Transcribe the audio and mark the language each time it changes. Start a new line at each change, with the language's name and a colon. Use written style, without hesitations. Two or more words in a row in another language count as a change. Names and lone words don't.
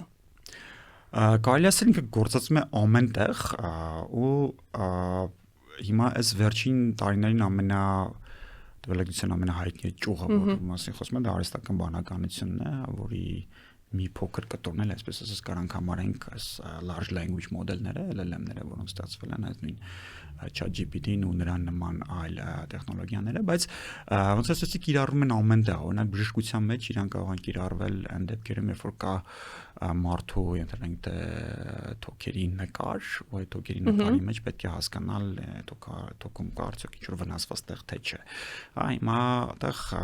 Armenian: Կարելի ասել ինքը գործածում է ամեն տեղ ու հիմա այս վերջին տարիներին տվյալագիտության ամենահայտնի ճյուղը, որ մասին խոսում եմ, դա արհեստական բանականությունն է, որի մի փոքր կտորն էլ, այսպես ասած, կարանք համարենք
English: large language model-
Armenian: ները, LLM-ները, որոնք ստացվել են այդ նույն ChatGPT-ն ու նրան նման այլ տեխնոլոգիաները, բայց ոնց ասեցի, կիրառվում են ամեն տեղ, օրինակ բժշկության մեջ իրան կարող են կիրառվել այն դեպքերում, երբ որ կա մարդու ենթադրենք թե թոքերի նկար, ու այդ թոքերի նկարի մեջ պետք է հասկանալ թոքում կա արդյոք ինչ-որ վնասված տեղ թե չէ։ Հիմա այդտեղ